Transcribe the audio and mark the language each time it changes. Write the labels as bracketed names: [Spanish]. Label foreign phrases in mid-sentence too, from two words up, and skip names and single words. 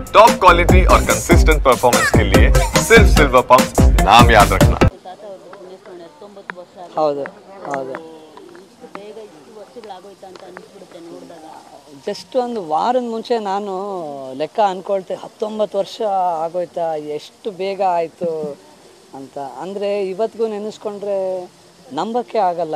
[Hindi] टॉप क्वालिटी और कंसिस्टेंट परफॉर्मेंस के लिए सिर्फ सिल्वर पंप नाम याद रखना। [Kannada] ಹೌದು ಹೌದು ಜಸ್ಟ್ ಒಂದು ವಾರದ ಮುಂಚೆ ನಾನು ಲೆಕ್ಕ ಅಂದ್ಕೊಳ್ತೆ 19 ವರ್ಷ ಆಗೋಯ್ತಾ, ಎಷ್ಟು ಬೇಗ ಆಯಿತು ಅಂತ. ಅಂದರೆ ಇವತ್ತಿಗೂ ನೆನೆಸ್ಕೊಂಡ್ರೆ ನಂಬಕ್ಕೆ ಆಗಲ್ಲ.